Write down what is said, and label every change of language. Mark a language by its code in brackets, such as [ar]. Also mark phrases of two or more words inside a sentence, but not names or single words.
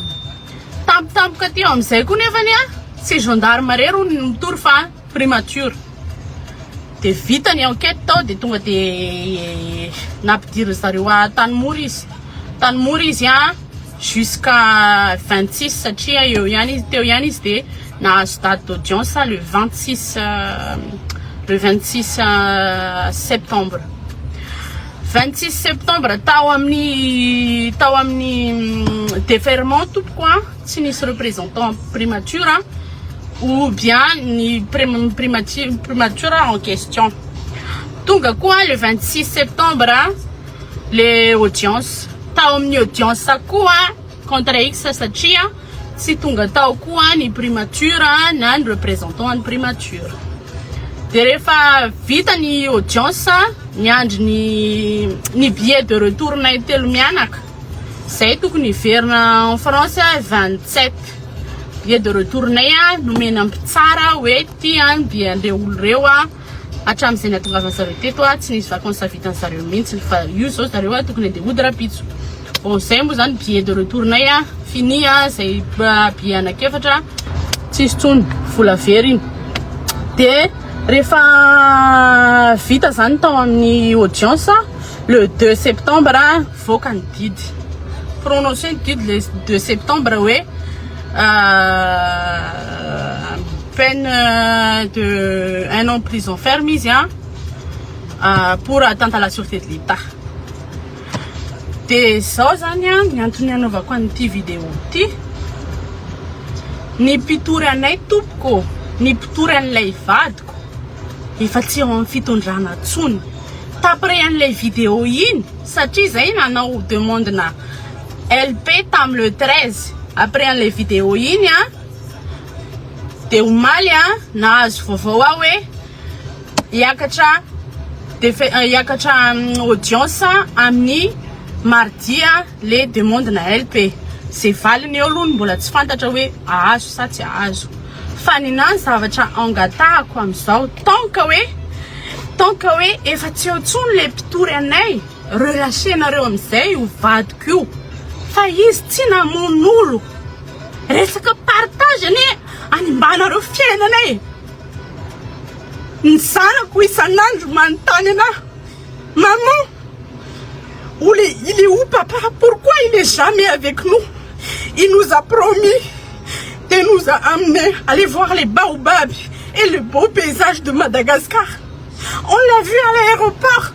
[mg] Tampotampoka teo amin'izay koa nefany tsy gendarme rero ny mitory fa primature. De vita ny enquête tao de tonga de nampidiry zareo Tanimora izy jusqu'à 26 satria teo ihany izy de nahazo [fr] date d'audience le 26 septembre. [mg] 26 septembre tao amin'ny déferment tompoko tsy nisy [fr] représentant primature ou bien ni primature en question. [mg] Tonga koa [fr] le 26 septembre le audience [mg] tao amin'ny audience koa [fr] contre X [mg] satria tsy tonga tao koa ny primature na ny représentant ny primature. De rehefa vita ny audience niandry ny [fr] billet de retour [mg] nay telo mianaka zay tokony verina [fr] en France 27 billet de retour [mg] nay nomena mpitsara hoe ty ny billet olo reo hatramin'izay nahatongavana zareo teto tsy nisy vacances vitan'ny zareo mihitsy fa io zao zareo tokony andeha hody rapitso. Bon zay moa zany [fr] billet de retour [mg] nay fini zay billet anakefatra tsisy tsony vola very iny. De rehefa vita zany tao amin'ny audience [fr] le 2 septembre [mg] voaka ny didy prononcé ny didy [fr] le 2 septembre [mg] hoe [fr] peine de 1 an prison ferme izy pour atteinte à la sûreté de l'État. [mg] De zao zany ny antony anaovako an'ity vidéo ty ny mpitory anay tompoko ny mpitory an'ilay vadiko efa tsy ao amin'ny fitondrana tsony tapre an'ilay vidéo iny satria zay nanao demande na LP tam [fr] le 13 après [mg] an'ilay vidéo iny de omaly nahazo vaovao hoe hiakatra audience amin'ny [fr] mardi le demande [mg] na LP. Zay valiny eo aloha mbola tsy fantatra hoe ahazo sa tsy ahazo. Fa ninany zavatra angatahako amin'izao tanka hoe efa tsy eo tsony le mpitory anay relâchenareo amin'izay ho vadiko io fa izy tsy namon'olo resaka partage ane animbanareo fiainanay. Ny zanako isan'andro manontany anahy [fr] maman il est où papa? Pourquoi il est jamais avec nous? Il nous a promis de nous amener aller voir les baobabs et le beau paysage de Madagascar. On l'a vu à l'aéroport.